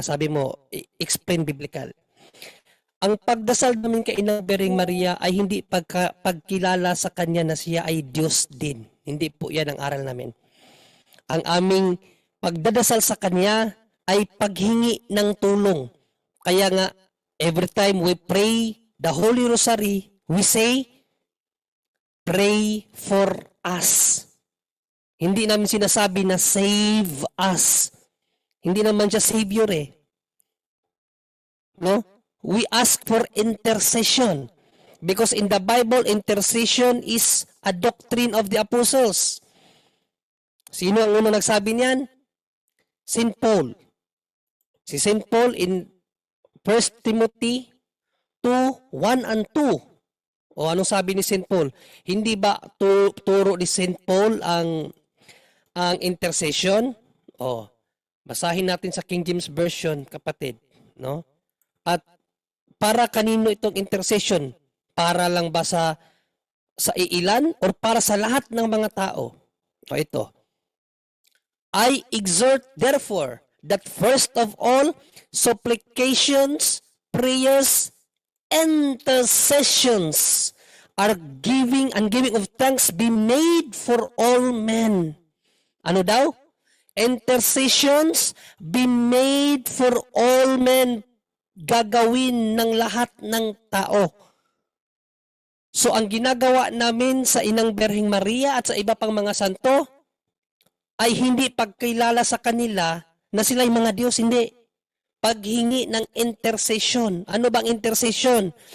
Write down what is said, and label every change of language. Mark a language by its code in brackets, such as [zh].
[tl] Sabi mo, [en] explain biblical. [tl] Ang pagdasal namin kay Inang Bering Maria ay hindi pagkilala sa kanya na siya ay Diyos din. Hindi po yan ang aral namin. Ang aming pagdadasal sa kanya ay paghingi ng tulong. Kaya nga, [en] every time we pray the Holy Rosary, we say, pray for us. [tl] Hindi namin sinasabi na [en] save us. [tl] Hindi naman siya savior eh. No? [en] We ask for intercession. Because in the Bible, intercession is a doctrine of the apostles. [tl] Sino ang unang nagsabi niyan? St. Paul. Si St. Paul [en] in 1 Timothy 2:1 and 2. [tl] O anong sabi ni St. Paul? Hindi ba turo ni St. Paul ang intercession? O, basahin natin sa King James Version, kapatid, no? At para kanino itong intercession? Para lang ba sa iilan or para sa lahat ng mga tao? O ito. [en] I exhort therefore that first of all supplications, prayers, intercessions are giving of thanks be made for all men. [tl] Ano daw? [en] Intercessions be made for all men. [tl] Gagawin ng lahat ng tao. So ang ginagawa namin sa Inang Birheng Maria at sa iba pang mga santo ay hindi pagkilala sa kanila na sila'y mga Diyos, hindi. Paghingi ng intercession. Ano bang intercession?